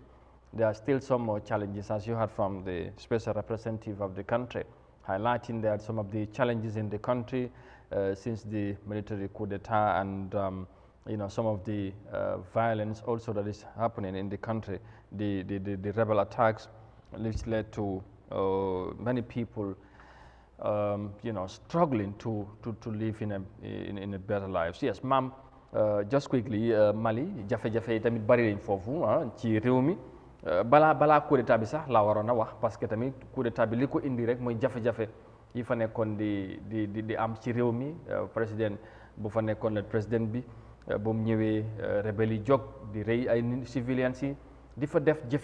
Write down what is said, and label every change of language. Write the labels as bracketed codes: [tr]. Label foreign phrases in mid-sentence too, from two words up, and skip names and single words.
[en] There are still some more challenges, as you heard from the special representative of the country, highlighting that some of the challenges in the country since the military coup d'etat and some of the violence also that is happening in the country, the rebel attacks, which led to many people, struggling to live in a better lives. Yes, ma'am. Just quickly, [wo] Mali jafe-jafe yi tamit bari nañ foofu ci réew mi balaa [fr] coup d'état [wo] bi sax laa waroon a wax parce que tamit [fr] coup d'état [wo] bi li ko indi rek mooy jafe-jafe yi fa nekkoon di am ci réew mi président bu fa nekkoon le président bi ba mu ñëwee rebelle yi jóg di rey ay civiliens yi di fa def jëf